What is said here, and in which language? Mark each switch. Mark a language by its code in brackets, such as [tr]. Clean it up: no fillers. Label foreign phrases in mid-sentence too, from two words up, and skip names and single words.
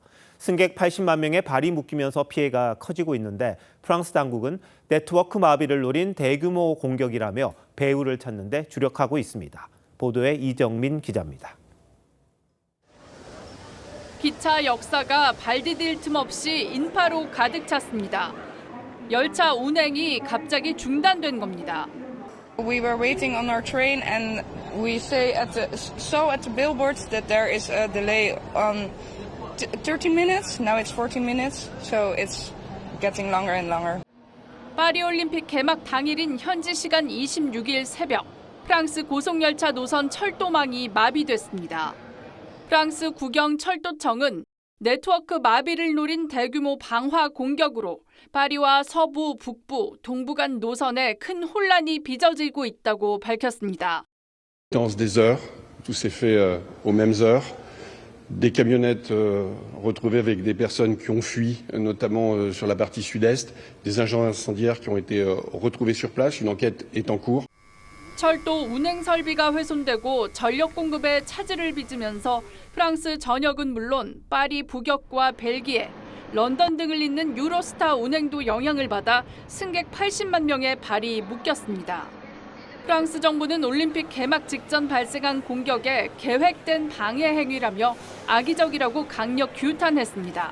[ko] 승객 80만 명의 발이 묶이면서 피해가 커지고 있는데 프랑스 당국은 네트워크 마비를 노린 대규모 공격이라며 배후를 찾는 데 주력하고 있습니다. 보도에 이정민 기자입니다. 기차 역사가 발 디딜 틈 없이 인파로 가득 찼습니다. 열차 운행이 갑자기 중단된 겁니다. [en] We were waiting on our train and we saw at the billboards that there is a delay on 30 minutes. Now it's 14 minutes, so it's getting longer and longer. [ko] 파리올림픽 개막 당일인 현지 시간 26일 새벽, 프랑스 고속열차 노선 철도망이 마비됐습니다. 프랑스 국영철도청은 네트워크 마비를 노린 대규모 방화 공격으로 파리와 서부, 북부, 동부 간 노선에 큰 혼란이 빚어지고 있다고 밝혔습니다. [fr] Dans des heures, tout s'est fait aux mêmes heures. Des camionnettes retrouvées avec des personnes qui ont fui, notamment sur la partie sud-est, des agents incendiaires qui ont été retrouvés sur place. Une enquête est en cours. [ko] 철도 운행 설비가 훼손되고 전력 공급에 차질을 빚으면서 프랑스 전역은 물론 파리 북역과 벨기에, 런던 등을 잇는 유로스타 운행도 영향을 받아 승객 80만 명의 발이 묶였습니다. 프랑스 정부는 올림픽 개막 직전 발생한 공격에 계획된 방해 행위라며 악의적이라고 강력 규탄했습니다.